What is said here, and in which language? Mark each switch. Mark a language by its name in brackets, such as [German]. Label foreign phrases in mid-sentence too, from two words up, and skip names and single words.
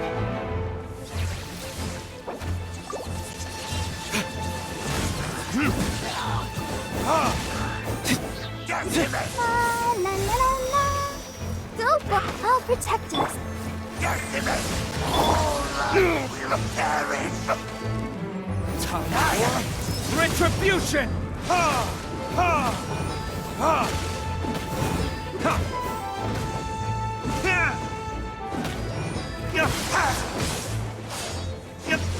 [English] La la la la la. Go, I'll protect us. Will perish. Time for retribution! Ha! Ha! Ha! Ha! Ha! Ya! Ha! Ya!